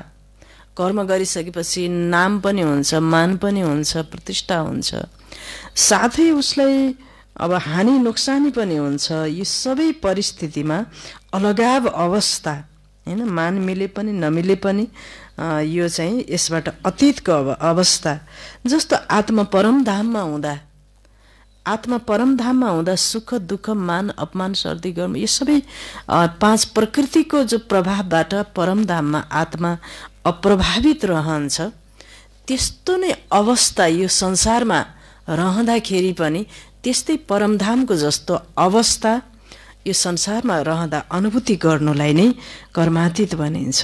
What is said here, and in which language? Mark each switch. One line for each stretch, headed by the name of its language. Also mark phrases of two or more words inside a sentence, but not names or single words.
Nepali: कर्म गरिसकेपछि नाम पनि हुन्छ, मान पनि हुन्छ, प्रतिष्ठा हुन्छ, साथै उसलाई अब हानि नोक्सानी पनि हुन्छ। यो सबै परिस्थितिमा अलगाव अवस्था हैन, मान मिले पनि नमिले पनि यो चाहिँ यसबाट अतीतको अवस्था। जस्तो आत्मा परमधाममा हुँदा सुख दुःख मान अपमान
Hindi: सर्दी गर्म
Nepali: यो सबै पाँच प्रकृतिको जो प्रभावबाट परमधाममा आत्मा अप्रभावित रहन्छ, त्यस्तो नै अवस्था यो संसारमा रहँदाखेरि पनि त्यस्तै परमधामको जस्तो अवस्था यो संसारमा रहँदा अनुभूति गर्नुलाई नै कर्मातीत भनिन्छ।